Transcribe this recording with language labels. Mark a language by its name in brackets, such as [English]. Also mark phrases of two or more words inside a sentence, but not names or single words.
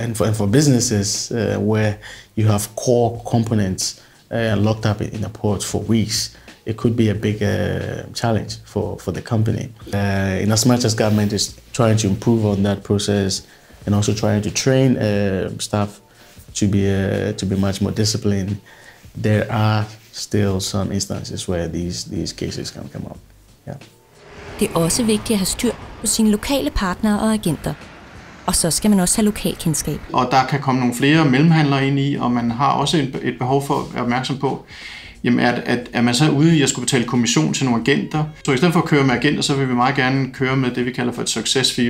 [English] And for businesses where you have core components locked up in a port for weeks, it could be a big challenge for the company. In as much as government is trying to improve on that process and also trying to train staff to be much more disciplined, there are still some instances where these cases can come up. Yeah. [Danish] Det er også vigtigt at have styr på sine lokale partnere og agenter. Og så skal man også have lokalkendskab. Og der kan komme nogle flere mellemhandlere ind i, og man har også et behov for at være opmærksom på, jamen er man så ude i at skulle betale kommission til nogle agenter. Så i stedet for at køre med agenter, så vil vi meget gerne køre med det, vi kalder for et [English] success fee.